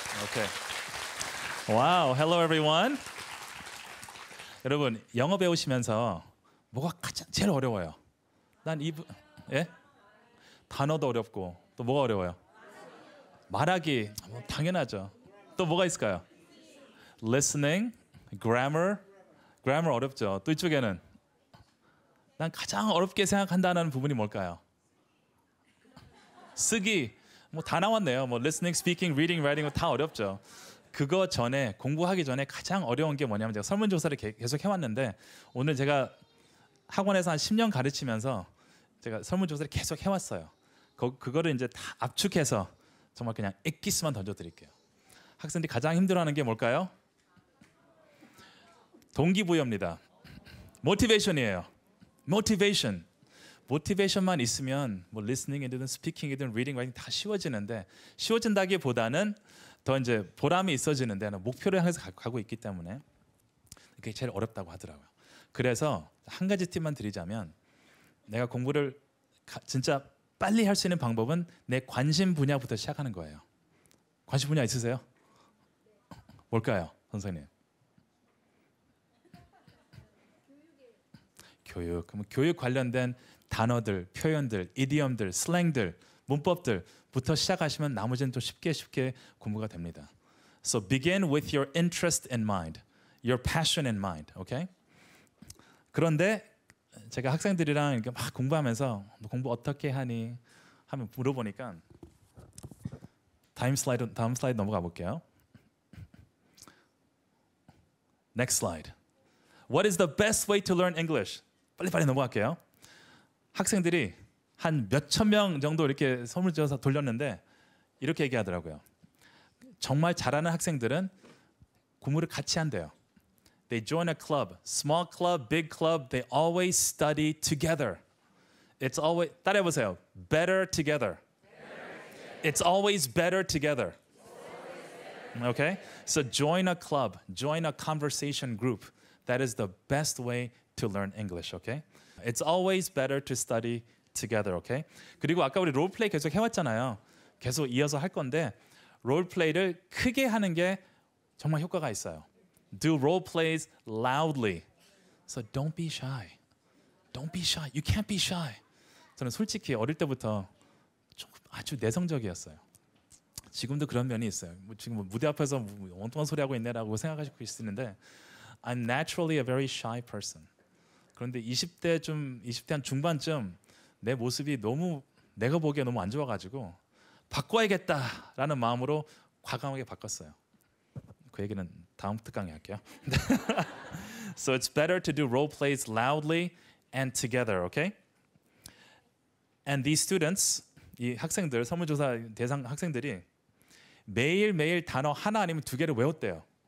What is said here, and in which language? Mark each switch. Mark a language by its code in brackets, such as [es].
[en] Okay. Wow. Hello, everyone. [ko] 여러분 영어 배우시면서 뭐가 가장 제일 어려워요? 난 예? 단어도 어렵고 또 뭐가 어려워요? 말하기 당연하죠. 또 뭐가 있을까요? [en] Listening, grammar [ko] 어렵죠. 또 이쪽에는 난 가장 어렵게 생각한다는 부분이 뭘까요? 쓰기 다 나왔네요. [en] listening, speaking, reading, writing [ko] 다 어렵죠. 그거 전에 공부하기 전에 가장 어려운 게 뭐냐면 제가 설문조사를 계속 해왔는데 오늘 제가 학원에서 한 10년 가르치면서 제가 설문조사를 계속 해왔어요. 그거를 이제 다 압축해서 정말 그냥 엑기스만 던져드릴게요. 학생들이 가장 힘들어하는 게 뭘까요? 동기부여입니다. 모티베이션이에요. 모티베이션만 있으면 listening이든 스피킹이든 리딩, 라이팅 다 쉬워지는데 쉬워진다기보다는 더 이제 보람이 있어지는데 목표를 향해서 가고 있기 때문에 그게 제일 어렵다고 하더라고요. 그래서 한 가지 팁만 드리자면 내가 공부를 진짜 빨리 할 수 있는 방법은 내 관심 분야부터 시작하는 거예요. 관심 분야 있으세요? 뭘까요, 선생님? 교육. 그럼 교육 관련된 단어들, 표현들, 이디엄들, 슬랭들, 문법들부터 시작하시면 나머지는 또 쉽게 공부가 됩니다. [en] So begin with your interest in mind, your passion in mind. Okay? [ko] 그런데 제가 학생들이랑 이렇게 막 공부하면서 너 공부 어떻게 하니 하면 물어보니까 다음 슬라이드 넘어가 볼게요. [en] Next slide. What is the best way to learn English? [ko] 빨리 넘어갈게요. 학생들이 한 몇천 명 정도 이렇게 설문조사 돌렸는데 이렇게 얘기하더라고요. 정말 잘하는 학생들은 공부를 같이 한대요. [en] They join a club, small club, big club. They always study together. It's always [ko] 따라해보세요. [en] Better together. It's always better together. Okay? So join a club, join a conversation group. That is the best way to learn English, okay? It's always better to study together, okay? [ko] 그리고 아까 우리 롤플레이 계속 해왔잖아요. 계속 이어서 할 건데 롤플레이를 크게 하는 게 정말 효과가 있어요. [en] Do role plays loudly. So don't be shy. Don't be shy. You can't be shy. [ko] 저는 솔직히 어릴 때부터 좀 아주 내성적이었어요. 지금도 그런 면이 있어요. 지금 무대 앞에서 엉뚱한 소리 하고 있네라고 생각하실 수 있는데 [en] I'm naturally a very shy person. [ko] 그런데 20대 한 중반쯤 내 모습이 너무 내가 보기에 너무 안 좋아가지고 바꿔야겠다라는 마음으로 과감하게 바꿨어요. 그 얘기는 다음 특강에 할게요. [en] So it's better to do role plays loudly and together, okay? And these students, [ko] 이 학생들, 설문조사 대상 학생들이 매일매일 단어 하나 아니면 두 개를 외웠대요.